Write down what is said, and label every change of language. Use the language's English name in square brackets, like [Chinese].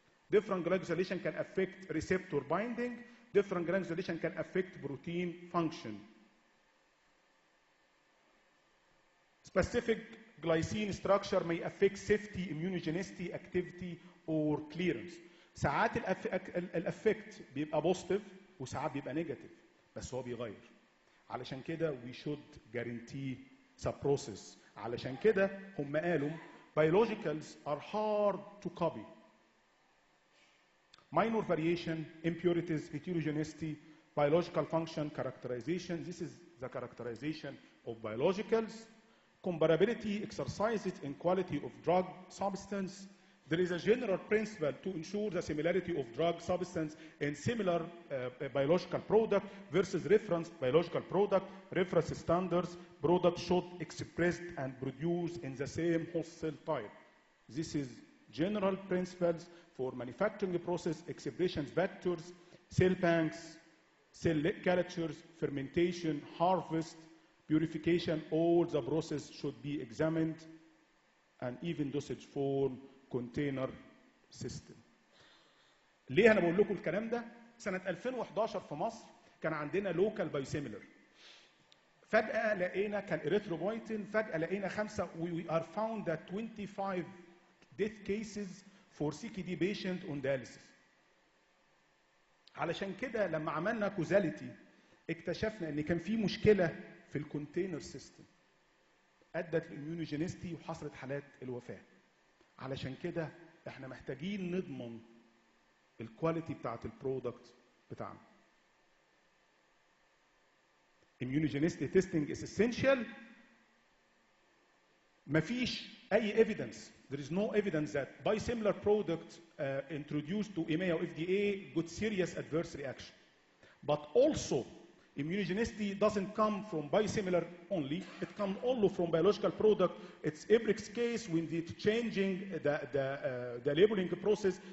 [English] Different glycosylation can affect receptor binding. Different glycosylation can affect protein function. Specific glycine structure may affect safety, immunogenicity, activity, or clearance. [Arabic] ساعات الافكت بيبقى بوزيتيف وساعات بيبقى نيجاتيف، بس هو بيغير. علشان كده [English] we should guarantee the process. [Arabic] علشان كده هم قالوا [English] biologicals are hard to copy. Minor variation, impurities, heterogeneity, biological function, characterization. This is the characterization of biologicals. Comparability exercises in quality of drug substance. There is a general principle to ensure the similarity of drug substance in similar biological product versus reference biological product. Reference standards, product should expressed and produced in the same host cell type. This is general principles for manufacturing process, expressions vectors, cell banks, cell cultures, fermentation, harvest, purification. All the process should be examined, and even dosage form, container system. [Arabic] ليه انا بقول لكم الكلام ده؟ سنه 2011 في مصر كان عندنا لوكال بايوسيميلر. فجاه لقينا كان اريثروبويتين، فجاه لقينا 5 [English] we are found that 25 death cases for CKD patient on dialysis. [Arabic] علشان كده لما عملنا كوزاليتي اكتشفنا ان كان في مشكله في الكونتينر سيستم ادت للاميونوجينيستي وحصلت حالات الوفاه. علشان كده احنا محتاجين نضمن الكواليتي بتاعت البرودكت بتاعنا. [English] immunogenicity testing is essential. [Arabic] مفيش اي evidence. [English] There is no evidence that biosimilar products introduced to EMA or FDA got serious adverse reaction. But also, immunogenicity doesn't come from biosimilar only. It comes also from biological product. It's Ibrix case when they're changing the labeling process.